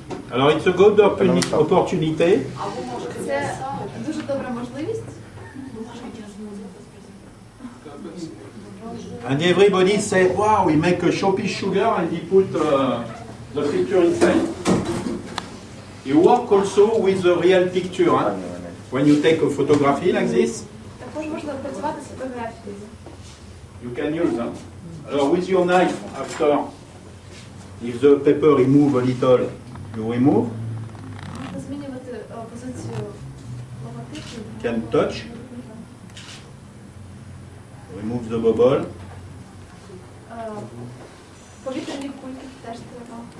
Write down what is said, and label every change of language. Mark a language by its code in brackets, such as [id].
[fr] Alors, [en] it's a good opportunity. [uk] Це дуже добра можливість. [en] And everybody say, wow, we make a Showpiece sugar and he put the picture inside. You work also with the real picture. Huh? When you take a photography like this, [uk] Також можна працювати з фотографією. [en] you can use them. [fr] Alors [en] with your knife, after, if the paper remove a little, you remove, [uk] Можна змінювати позицію логотипу. [en] can touch, remove the bubble, [uk] Повітряні кульки теж треба.